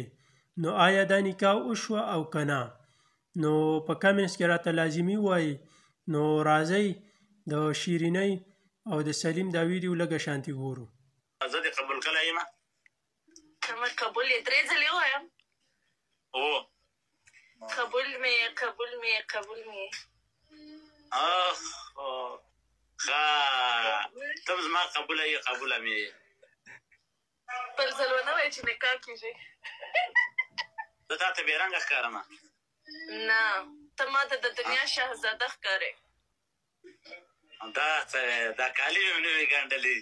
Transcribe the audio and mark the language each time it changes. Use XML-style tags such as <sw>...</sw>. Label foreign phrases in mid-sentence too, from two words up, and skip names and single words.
<ps>نو آیا دا نکاح وشوه او که نه؟ نو په کمنټس کې راته لازمي ووایي. نو راځئ د شیرینۍ او د سلیم دا ویډیو لږه شانتي ګورو. زه دې قبول کړی یم. ته مې قبول یې 3 ځلې ووایم. هو قبول می قبول می قبول می. آخ خا ته زما قبوله یې قبوله مې. بل ځل ونه وایه چې نکاح کېږي. زه تا ته بېرنګه ښکارم؟ نه، ته ما ته د دنیا شهزاده ښکارې. دا کالي مې نه وې ګنډلې.</ps>